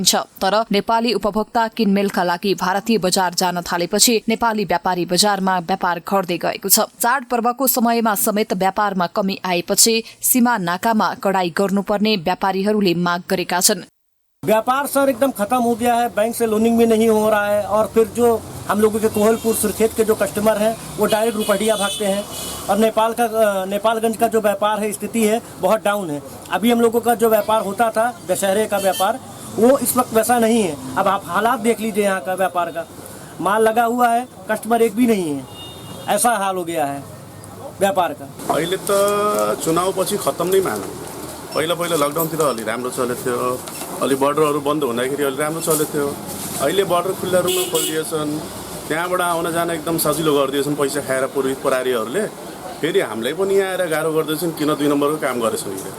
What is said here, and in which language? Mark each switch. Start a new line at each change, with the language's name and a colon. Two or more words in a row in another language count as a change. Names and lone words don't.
Nepali: तर नेपाली उपभोक्ता किनमेलका लागि भारतीय बजार जान थालेपछि नेपाली व्यापारी बजारमा व्यापार घट्दै गएको छ। चाडपर्वको समयमा समेत व्यापारमा कमी आएपछि सीमा नाकामा कडाई गर्नुपर्ने व्यापारीहरूले माग गरेका छन्।
Hindi: व्यापार सर एकदम खत्म हो गया है, बैंक से लोनिंग भी नहीं हो रहा है और फिर जो हम लोगों के कोहलपुर सुरखेत के जो कस्टमर हैं वो डायरेक्ट रुपैडिया भागते हैं और नेपालगंज का जो व्यापार है स्थिति है बहुत डाउन है। अभी हम लोगों का जो व्यापार होता था दशहरे का व्यापार वो इस वक्त वैसा नहीं है। अब आप हालात देख लीजिए, यहाँ का व्यापार का माल लगा हुआ है, कस्टमर एक भी नहीं है, ऐसा हाल हो गया है व्यापार का।
Nepali: अहिले त चुनाव पछि खत्म नै मानौँ। पहिला लकडाउनतिर अलि राम्रो चलेको थियो, अलि बर्डरहरू बन्द हुँदाखेरि अलि राम्रो चलेको थियो। अहिले बर्डर खुल्ला रूपमा खोलिदिएछन्, त्यहाँबाट आउन जान एकदम सजिलो गरिदिएछन् पैसा खाएर प्रहरीहरूले। फेरि हामीलाई पनि यहाँ आएर गाह्रो गर्दैछन् किन 2 नम्बरको काम गरेछन्।